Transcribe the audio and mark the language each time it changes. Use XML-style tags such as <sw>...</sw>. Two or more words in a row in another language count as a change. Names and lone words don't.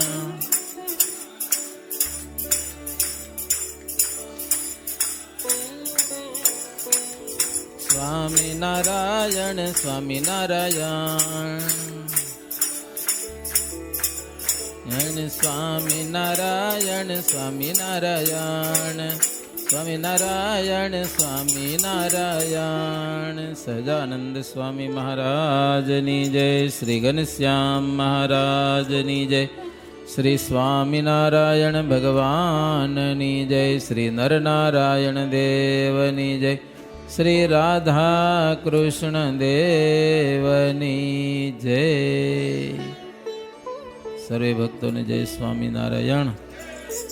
<gu>स्वामीनारायण स्वामीनारायण स्वामीनारायण स्वामीनारायण स्वामीनारायण स्वामीनारायण. સહજાનંદ સ્વામી મહારાજની જય. શ્રી ઘનશ્યામ મહારાજની જય. શ્રી સ્વામીનારાયણ ભગવાનની જય. શ્રી નરનારાયણ દેવની જય. શ્રી રાધા કૃષ્ણ દેવની જય. સર્વે ભક્તોને જય સ્વામિનારાયણ.</gu>